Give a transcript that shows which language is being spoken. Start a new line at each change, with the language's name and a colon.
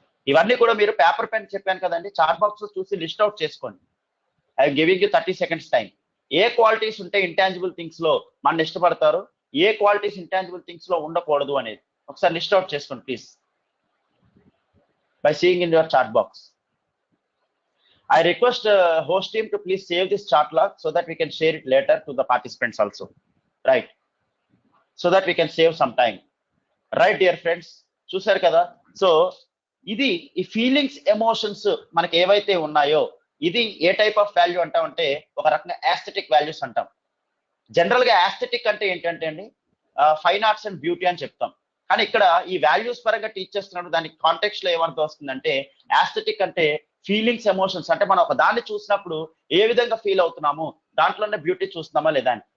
Telugu: ఇవన్నీ కూడా మీరు పేపర్ పెన్ చెప్పాను కదండి, చాట్ బాక్స్ చూసి లిస్ట్ అవుట్ చేసుకోండి.
English: I giving you 30 seconds time.
Telugu: ఏ qualities ఉంటే ఇంటాంజిబుల్ థింగ్స్ లో మన ఇష్టపడతారు, ఏ క్వాలిటీస్ ఇంటాంజిబుల్ థింగ్స్ లో ఉండకూడదు అనేది ఒకసారి లిస్ట్ అవుట్ చేసుకోండి please,
English: By seeing in your chat box. I request host team to please save this chat log so that we can share it later to the participants also, right? So that we can save some time, right dear friends?
Telugu: చూసారు కదా. So ఇది ఈ feelings, emotions మనకి ఏవైతే ఉన్నాయో ఇది ఏ type of value అంటామంటే ఒక రకంగా యాస్థెటిక్ వాల్యూస్ అంటాం. జనరల్ గా యాస్థెటిక్ అంటే ఏంటంటే అండి
English: fine arts and beauty
Telugu: అని చెప్తాం. కానీ ఇక్కడ ఈ వాల్యూస్ పరంగా టీచ్ చేస్తున్నప్పుడు దానికి కాంటెక్స్ట్ లో ఏమర్థం వస్తుందంటే యాస్థెటిక్ అంటే ఫీలింగ్స్, ఎమోషన్స్ అంటే మనం ఒక దాన్ని చూసినప్పుడు ఏ విధంగా ఫీల్ అవుతున్నాము, దాంట్లోనే బ్యూటీ చూస్తున్నామా లేదా అని.